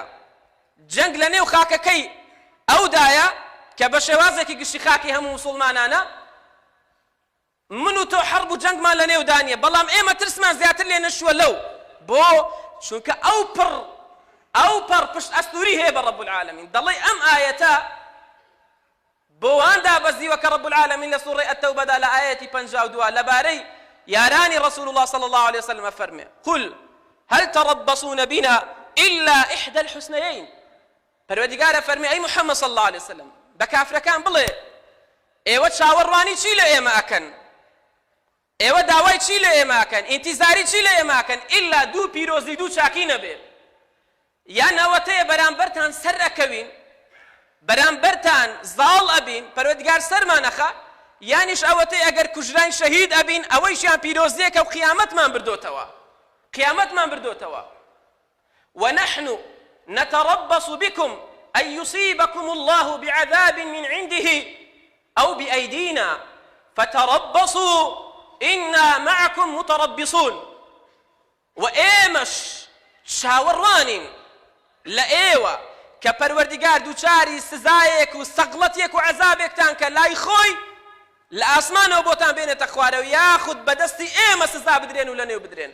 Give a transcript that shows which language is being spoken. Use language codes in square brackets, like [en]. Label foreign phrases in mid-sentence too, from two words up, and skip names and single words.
[ckb] جەنگ لە نێو خاکەکەی ئەودایە کە بە شێوازێکی گشتی خاکی هەموو موسڵمانانە، من و تۆ حەرب و جەنگمان لە نێودانیە، بەڵام ئێمە ترسمان زیاتر لێ نەشووە لەو. بۆ چونکە ئەو پڕ پشت ئەستوری هەیە بە ڕەب العالەمین. دەڵێ ئەم ئایەتە بۆ وان دابەزیوە کە ڕەب العالەمین لە سوورەی ئەتەوبەدا لە ئایەتی 52 لەبارەی یارانی [ar] رسول الله صلى الله عليه وسلم [ckb] فرمي [ar] قل هل تربصون بنا إلا إحدى الحسنيين. [ckb] پروردگار فرمي [ar] أي محمد صلى الله عليه وسلم بكافر كان [ckb] بڵێ ئێوە چاوەڕوانی چی لە ئێمە ئەکەن، ئێوە داوای چی لە ئێمە ئەکەن، ئینتیزاری چی لە ئێمە ئەکەن ئیلا دوو پیرۆزی دوو چاکی نەبێ. یان ئەوەتەیە بەرامبەرتان سەر ئەکەوین، بەرامبەرتان زاڵ ئەبین، پەروەردگار سەرمان ئەخا، یانیش ئەوەتەی ئەگەر کوژران شەهید ئەبین ئەوەیشیان پیرۆزیەکە و قیامەتمان بردۆتەوە. [ar] ونحن نتربص بكم أن يصيبكم الله بعذاب من عنده أو بأيدينا فتربصوا إنا معكم متربصون. [ckb] وإيمش شاوڕوانین لە ئێوە کە پەروەردگار دووچاری سزایەک و سەغڵەتێک و عەزابێکتان کە لای خۆی لە ئاسمانەوە بۆتان بێنێتە خوارەوە، یاخود بەدەستی ئێمە سزا بدرێن و لە نێو بدرێن.